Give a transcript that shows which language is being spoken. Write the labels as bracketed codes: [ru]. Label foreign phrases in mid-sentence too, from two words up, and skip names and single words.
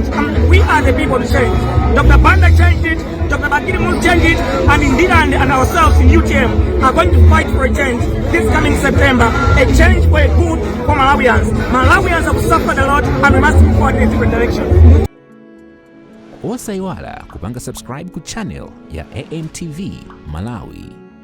[en] And we are the people to change. Dr. Banda changed it, Dr. Wakwiya changed it, and Ndirande and ourselves in UTM are going to fight for a change this coming September. A change for a good for Malawians. Malawians have suffered a lot, and we must move forward in a different direction. [ny] Osaiwala kupanga subscribe ku channel ya AMTV Malawi.